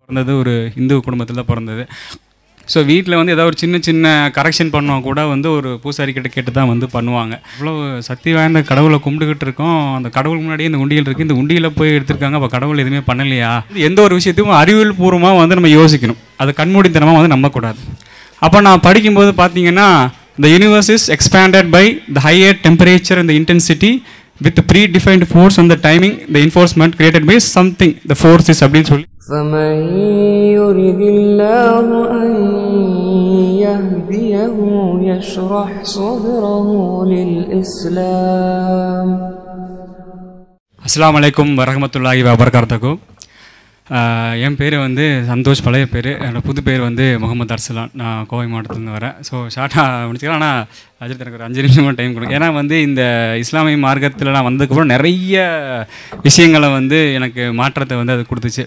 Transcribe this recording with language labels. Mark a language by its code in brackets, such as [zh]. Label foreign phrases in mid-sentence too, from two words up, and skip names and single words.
[ta] பிறந்தது ஒரு இந்து குடும்பத்தில் பிறந்தது. ஸோ வீட்டில் வந்து ஏதாவது ஒரு சின்ன சின்ன கரெக்ஷன் பண்ணால் கூட வந்து ஒரு பூசாரி கிட்ட கேட்டு தான் வந்து பண்ணுவாங்க. இவ்வளோ சக்தி வாய்ந்த கடவுளை கும்பிட்டுக்கிட்டு இருக்கோம். அந்த கடவுள் முன்னாடியே இந்த உண்டியல் இருக்குது, இந்த உண்டியில் போய் எடுத்திருக்காங்க, அப்போ கடவுள் எதுவுமே பண்ணலையா? எந்த ஒரு விஷயத்தையும் அறிவியல் பூர்வமாக வந்து நம்ம யோசிக்கணும், அது கண்மூடித்தனமாக வந்து நம்பக்கூடாது. அப்போ நான் படிக்கும்போது பார்த்தீங்கன்னா, [en] the universe is expanded by the higher temperature and the intensity with the predefined force and the timing, the enforcement created by something, the force is [ta] அப்படின்னு சொல்லி [ar] فَمَن يُرِدِ اللَّهُ أَن يَهْدِيَهُ يَشْرَحْ صَدْرَهُ لِلْإِسْلَامِ. السلام عليكم ورحمة الله وبركاته. [ta] என் பேர் வந்து சந்தோஷ், பழைய பேர். என்னோடய புது பேர் வந்து முகமது அர்சலான். நான் கோவை மாவட்டத்துலேருந்து வரேன். ஸோ ஷார்ட்டாக முடிச்சுக்கலாம். ஆனால் அஜித் எனக்கு ஒரு 5 நிமிஷமாக டைம் கொடுக்கும். ஏன்னா வந்து இந்த இஸ்லாமிய மார்க்கத்தில் நான் வந்ததுக்கப்புறம் நிறைய விஷயங்களை வந்து எனக்கு மாற்றத்தை வந்து அது கொடுத்துச்சு.